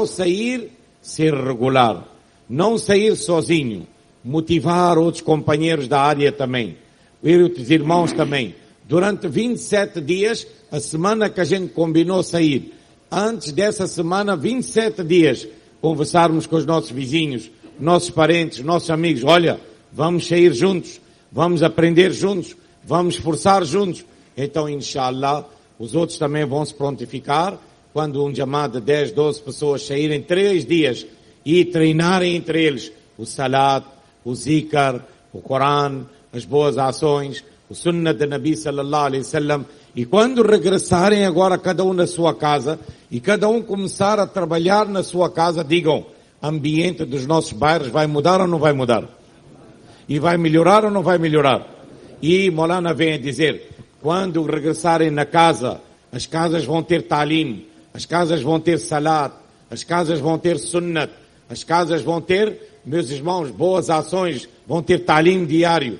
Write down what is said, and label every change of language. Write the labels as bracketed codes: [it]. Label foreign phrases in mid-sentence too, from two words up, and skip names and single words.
[pt] sair, ser regular, não sair sozinho, motivar outros companheiros da área também, outros irmãos também, durante 27 dias, a semana que a gente combinou sair, antes dessa semana, 27 dias, conversarmos com os nossos vizinhos, nossos parentes, nossos amigos: olha, vamos sair juntos, vamos aprender juntos, vamos esforçar juntos. Então, inshallah, os outros também vão se prontificar quando um jamaat de 10, 12 pessoas saírem 3 dias e treinarem entre eles o salat, o zikr, o Coran, as boas ações, o sunnah de [ar] نبي صلى الله عليه وسلم. [pt] E quando regressarem agora cada um na sua casa e cada um começar a trabalhar na sua casa, digam: ambiente dos nossos bairros vai mudar ou não vai mudar? E vai melhorar ou não vai melhorar? E Maulana vem a dizer, quando regressarem na casa, as casas vão ter talim, as casas vão ter salat, as casas vão ter sunnat, as casas vão ter, meus irmãos, boas ações, vão ter talim diário.